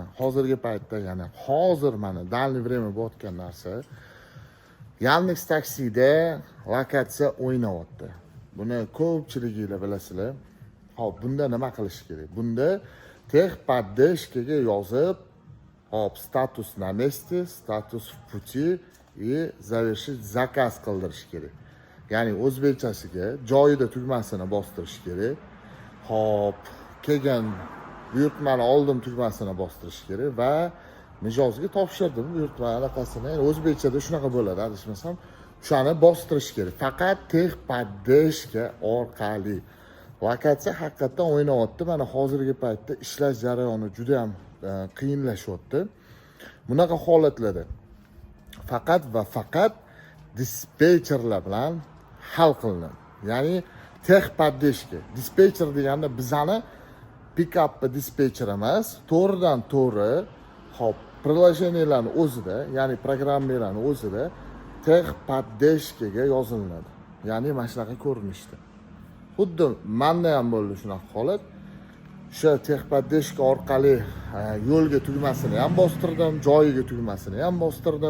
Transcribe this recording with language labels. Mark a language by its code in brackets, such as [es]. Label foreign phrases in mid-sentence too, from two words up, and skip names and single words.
[uz] Hozirgi paytda, ya'ni hozir mana [ru] дальний время [uz] bo'layotgan narsa, Yandex taksida lokatsiya o'ynayapti. Buni ko'pchiliginglar bilasizlar. Hop, bunda nima qilish kerak? Bunda texpodдержкаga yozib, hop, [ru] статус на месте, статус в пути и завершить заказ [uz] qildirish kerak. Ya'ni o'zbekchasiga joyida tugmasini bostirish kerak. Hop, kelgan buyurtmani oldim tugmasini bostirish kerak va mijozga topshirdim buyurtma allaqasini. O'zbekchada shunaqa bo'ladi, adashmasam. O'shani bostirish kerak. Faqat texpodдержка orqali. Lokatsiya haqiqatdan o'ynayapti. Mana hozirgi paytda ishlash jarayoni juda ham qiyinlashyapti. Bunaqa holatlarda faqat va faqat dispetcherlar bilan hal qilinadi. Ya'ni texpodдержка. Dispetcher deganda bizani pick-up dispetcher emas, to'g'ridan to'g'ri hop, приложенияларning o'zida, ya'ni programmalarning o'zida texpodдержкаga yoziladi. Ya'ni mana shunaqa ko'rinishda. Xuddi menda ham bo'ldi shunaqa holat. O'sha texpodдержка orqali yo'lga tugmasini ham bostirdim, joyiga tugmasini ham bostirdim.